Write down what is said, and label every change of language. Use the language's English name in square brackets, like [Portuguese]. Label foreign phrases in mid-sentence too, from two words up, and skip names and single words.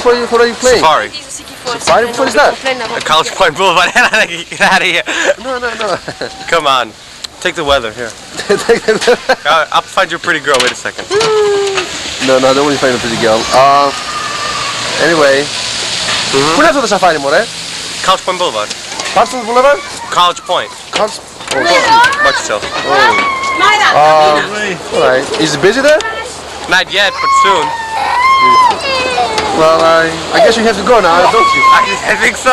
[English] What are you playing? Safari. Safari? What is that? College Point Boulevard. Get out of here. No. Come on. Take the weather here. I'll find you a pretty girl. Wait a second. No, I don't want to find a pretty girl. Anyway. [Greek] Πού είναι αυτό το σαφάρι, μωρέ? [English] College Point Boulevard. Parsons Boulevard? College Point. Watch yourself. Alright. Is it busy there? Not yet, but soon. Well, I guess you have to go now, don't you? I think so.